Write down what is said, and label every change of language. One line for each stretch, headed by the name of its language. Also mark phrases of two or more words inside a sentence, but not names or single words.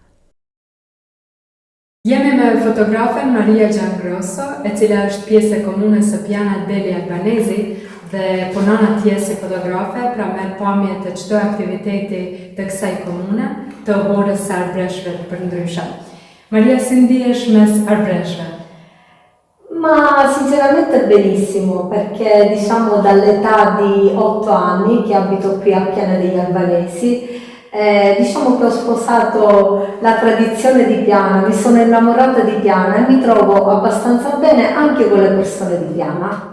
Albanian: Jemi me fotografen Maria Giangrosso, e cila është pjesë e komunës së Piana Deli Albanesi dhe punon atje si fotografe, pra merr pamje të çdo aktiviteti të kësaj komune, të Horës së arbreshve përndryshe. Maria, si ndihesh mes arbreshve?
Italian: Ma sinceramente benissimo, perché diciamo dall'età di 8 anni che abito qui a Piana degli Albanesi, diciamo che ho sposato la tradizione di Piana, mi sono innamorata di Piana e mi trovo abbastanza bene anche con le persone di Piana.